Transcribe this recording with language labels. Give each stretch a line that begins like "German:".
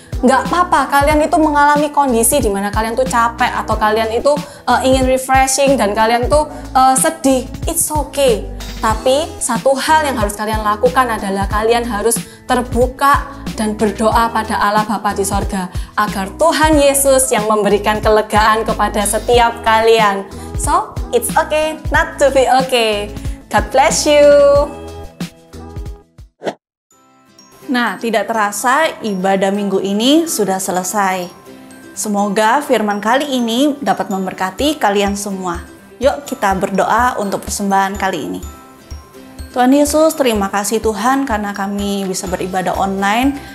Indonesian: Nggak apa-apa kalian itu mengalami kondisi di mana kalian tuh capek atau kalian itu ingin refreshing dan kalian tuh sedih.
English: It's okay.
Indonesian: Tapi satu hal yang harus kalian lakukan adalah kalian harus terbuka dan berdoa pada Allah Bapa di sorga agar Tuhan Yesus yang memberikan kelegaan kepada setiap kalian.
English: So, it's okay not to be okay. God bless you.
Indonesian: Nah, tidak terasa ibadah minggu ini sudah selesai. Semoga firman kali ini dapat memberkati kalian semua. Yuk kita berdoa untuk persembahan kali ini. Tuhan Yesus, terima kasih Tuhan karena kami bisa beribadah online.